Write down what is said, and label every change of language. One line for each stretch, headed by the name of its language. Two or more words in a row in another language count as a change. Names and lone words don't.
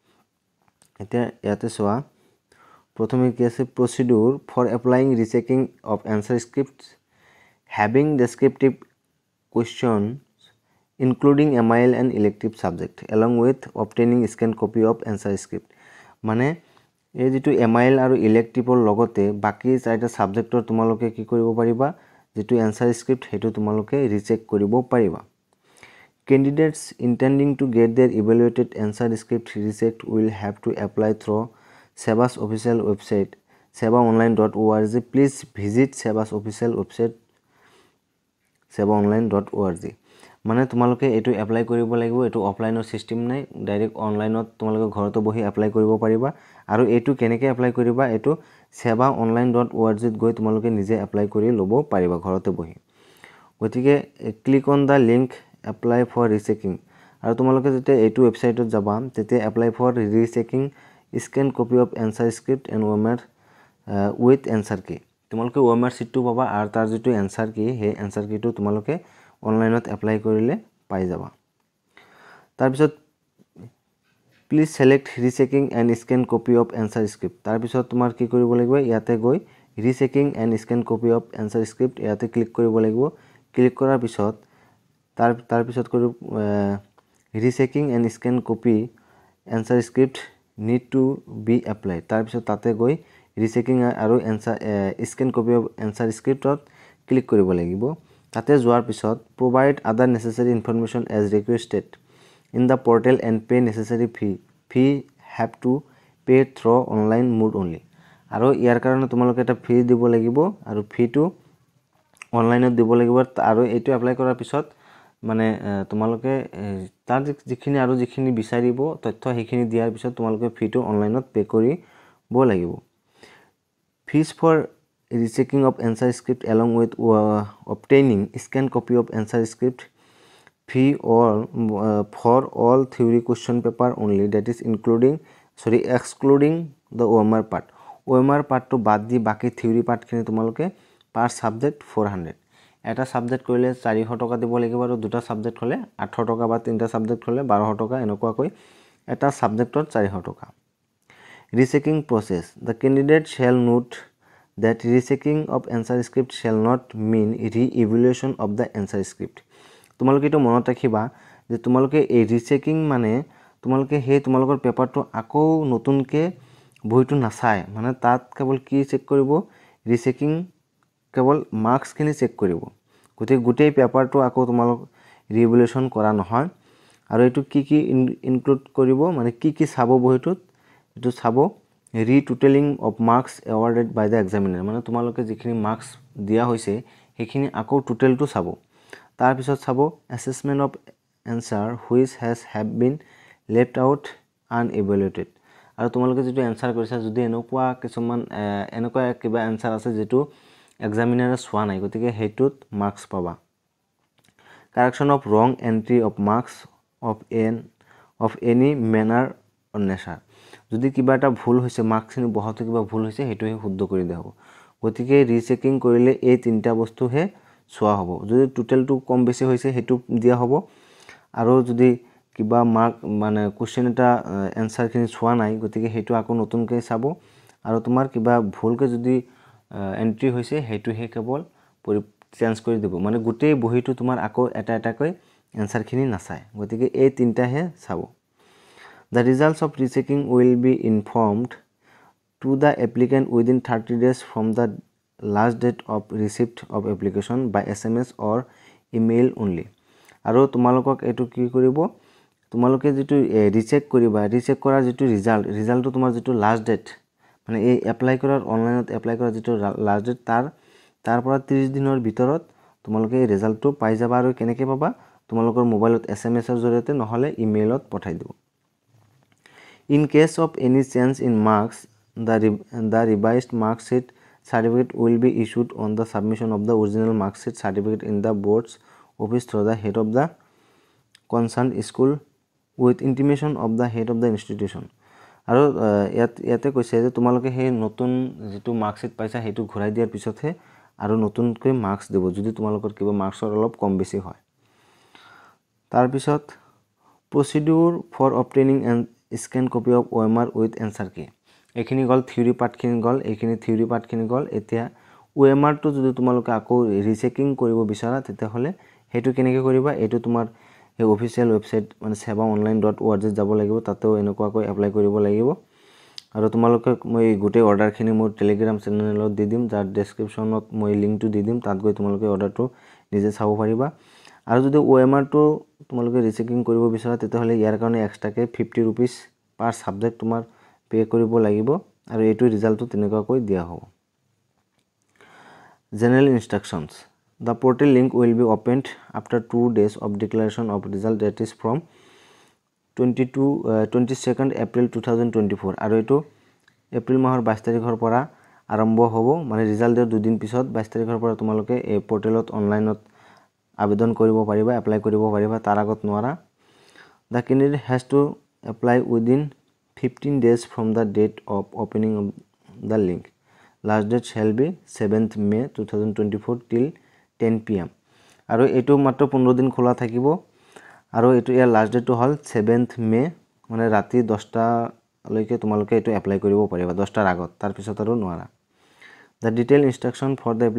Assamese: এতিয়া ইয়াতে সোয়া প্ৰথমে কি আছে
English: procedure for applying rechecking of answer scripts having descriptive questions including MIL and elective subject along with obtaining scan copy of answer script
Assamese: মানে এই যেটো এমআইএল আৰু ইলেক্টিভৰ লগতে বাকি চাৰিটা সাবজেক্টৰ তোমালোকে কি কৰিব পাৰিবা যেটো
English: answer script
Assamese: হেতু তোমালোকে ৰিচেক কৰিব পাৰিবা
English: Candidates intending to get their evaluated answer script rechecked will have to apply through SEBA's official website sebaonline.org. Please visit SEBA's official website sebaonline.org.
Assamese: মানে তোমালোকে এটো এপ্লাই কৰিব লাগিব এটো অফলাইনৰ সিস্টেম নাই ডাইৰেক্ট অনলাইনত তোমালোকে ঘৰতে বহি এপ্লাই কৰিব পাৰিবা আৰু এটো কেনেকৈ এপ্লাই কৰিবা এটো sebaonline.org ত গৈ তোমালোকে নিজে এপ্লাই কৰি লব পাৰিবা ঘৰতে বহি গতিকে
English: click on the link apply for rechecking
Assamese: আৰু তোমালোকে যেতে এইটো ওয়েবসাইটত যাবা তেতে
English: apply for rechecking scan copy of answer script and OMR with answer key
Assamese: তোমালোকে OMR সিটটো পাবা আৰু তাৰ যেটো
English: answer key
Assamese: হে
English: answer key
Assamese: টো তোমালোকে অনলাইনত এপ্লাই কৰিলে পাই যাবা তাৰ পিছত
English: please select rechecking and scan copy of answer script
Assamese: তাৰ পিছত তোমাৰ কি কৰিব লাগিব ইয়াতে গৈ
English: rechecking and scan copy of answer script
Assamese: ইয়াতে ক্লিক কৰিব লাগিব ক্লিক কৰাৰ পিছত তাৰ পিছত কৰি
English: rechecking and scan copy answer script need to be applied
Assamese: তাৰ পিছত তাতে গৈ
English: rechecking আৰু answer scan copy of answer script
Assamese: ত ক্লিক কৰিব লাগিব তাতে যোৱাৰ পিছত
English: provide other necessary information as requested in the portal and pay necessary fee have to pay through online mode only
Assamese: আৰু ইয়াৰ কাৰণে তোমালোকে এটা ফি দিব লাগিব আৰু ফিটো অনলাইনত দিব লাগিব আৰু এটো এপ্লাই কৰাৰ পিছত মানে তোমালোকে তাৰ যিখিনি আৰু যিখিনি বিচাৰিব তথ্য হেখিনি দিয়াৰ পিছত তোমালোকে ফিটো অনলাইনত পে কৰিব লাগিব
English: fees for rechecking of answer script along with obtaining scanned copy of answer script fee or for all theory question paper only that is excluding the OMR part to
Assamese: বাদ দি বাকি
English: theory part
Assamese: খিনি তোমালোকে
English: per subject 400
Assamese: এটা সাবজেক্ট কৰিলে 400 টকা দিব লাগিব আৰু দুটা সাবজেক্ট হলে 800 টকা বা তিনটা সাবজেক্ট হলে 1200 টকা এনেকুৱা কৈ এটা সাবজেক্টত 400 টকা
English: rechecking process the candidate shall note that rechecking of answer script shall not mean re-evaluation of the answer
Assamese: script তোমালোকে তো মনত ৰাখিবা যে তোমালোকে এই ৰিচেকিং মানে তোমালোকে হে তোমালোকৰ পেপাৰটো আকৌ নতুনকে বহিটো নাচায় মানে তাত কেৱল কি চেক কৰিব ৰিচেকিং কেৱল মার্কস খিনি চেক কৰিব গোটেই পেপাৰটো আকৌ তোমালোক ৰিভলিউশন কৰা নহয় আৰু এটো কি ইনক্লুড কৰিব মানে কি চাব বহিটোত এটো চাব
English: retotaling of marks awarded by the examiner
Assamese: মানে তোমালোকে যিখিনি মার্কস দিয়া হৈছে হেখিনি আকৌ টোটেলটো চাব তাৰ পিছত চাব
English: assessment of answer which have been left out unevaluated
Assamese: আৰু তোমালোকে যেটো আনসাৰ কৰিছা যদি এনেকুৱা কিছুমান এনেকুৱা কিবা আনসাৰ আছে যেটো examiner সোৱা নাই গতিকে হেতুত মার্কস পাবা
English: correction of wrong entry of marks of any manner or nature
Assamese: যদি কিবা এটা ভুল হৈছে মাৰ্কছখিনি বহাওঁতে কিবা ভুল হৈছে সেইটোহে শুদ্ধ কৰি দিয়া হ'ব গতিকে ৰিচেকিং কৰিলে এই তিনিটা বস্তুহে চোৱা হ'ব যদি টোটেলটো কম বেছি হৈছে সেইটো দিয়া হ'ব আৰু যদি কিবা মাৰ্ক মানে কোৱেশ্চন এটা এনসাৰখিনি চোৱা নাই গতিকে সেইটো আকৌ নতুনকৈ চাব আৰু তোমাৰ কিবা ভুলকৈ যদি এন্ট্ৰি হৈছে সেইটোহে কেৱল চেঞ্জ কৰি দিব মানে গোটেই বহিটো তোমাৰ আকৌ এটা এটাকৈ এনসাৰখিনি নাচায় গতিকে এই তিনিটাহে চাব
English: The results of rechecking will be informed to the applicant within 30 days from the last date of receipt of application by SMS or email only.
Assamese: আৰু তোমালোকক এটো কি কৰিব তোমালোকে যেটো ৰিচেক কৰিবা ৰিচেক কৰাৰ যেটো ৰিজাল্টটো তোমাৰ যেটো লাষ্ট ডেট মানে এই এপ্লাই কৰাৰ অনলাইনত এপ্লাই কৰাৰ যেটো লাষ্ট ডেট তাৰ পৰা 30 দিনৰ ভিতৰত তোমালোকে এই ৰিজাল্টটো পাই যাবা আৰু কেনেকৈ পাবা তোমালোকৰ মোবাইলত SMS ৰ জৰিয়তে নহলে ইমেইলত পঠাই দিব
English: In case of any change in marks, the revised mark sheet certificate will be issued on the submission of the original mark sheet certificate in the board's office through the head of the concerned school with intimation of the head of the institution.
Assamese: আৰু ইয়াতে কৈছে যে তোমালোকে সেই নতুন যেটো
English: mark sheet
Assamese: পাইছা হেতু ঘূৰাই দিয়াৰ পিছতহে আৰু নতুনকৈ মাৰ্কস দিব যদি তোমালোকৰ কিবা মাৰ্কসৰ অলপ কম বেছি হয় তাৰ পিছত
English: procedure for obtaining an scan copy of OMR with answer key
Assamese: এখিনি গল থিওৰি পাৰ্টখিনি গল এখিনি থিওৰি পাৰ্টখিনি গল এতিয়া OMR টো যদি তোমালোকে আকৌ ৰিচেকিং কৰিব বিচাৰা তেতিয়া হলে হেতু কেনেকৈ কৰিবা এটো তোমাৰ এই অফিশিয়াল ওয়েবসাইট মানে sevaonline.org যাব লাগিব তাতেও এনেকুৱাকৈ এপ্লাই কৰিব লাগিব আৰু তোমালোকে মই গোটেই অৰ্ডাৰখিনি মোৰ টেলিগ্ৰাম চেনেলত দি দিম যাৰ ডেসক্ৰিপচনত মই লিংকটো দি দিম তাত গৈ তোমালোকে অৰ্ডাৰটো নিজে চাব পাৰিবা আৰু যদি OMR টো তোমালোকে ৰিচেকিং কৰিব বিচাৰা তেতিয়া হলে ইয়াৰ কাৰণে এক্সট্ৰাকে 50 रुपीस
English: per subject
Assamese: তোমাৰ পে কৰিব লাগিব আৰু এটো ৰিজাল্টটো তেনেকুৱাকৈ দিয়া হ'ব
English: General instructions The portal link will be opened after 2 days of declaration of result that is from 22nd April 2024
Assamese: আৰু এটো এপ্ৰিল মাহৰ 22 তাৰিখৰ পৰা আৰম্ভ হ'ব মানে ৰিজাল্ট দিয়াৰ দুদিন পিছত 22 তাৰিখৰ পৰা তোমালোকে এই পোৰ্টেলত অনলাইনত আবেদন কৰিব পাৰিবা এপ্লাই কৰিব পাৰিবা তাৰ আগত নোৱাৰা
English: The candidate has to apply within 15 days from the date of opening of the link last date shall be 7th May 2024 till 10 pm
Assamese: আৰু এটো মাত্ৰ 15 দিন খোলা থাকিব আৰু এটো ইয়াৰ লাষ্ট ডেটটো হল
English: 7th May
Assamese: মানে ৰাতি 10টা লৈকে তোমালোকে এটো এপ্লাই কৰিব পাৰিবা 10টাৰ আগত তাৰ পিছত আৰু নোৱাৰা
English: The detailed instruction for the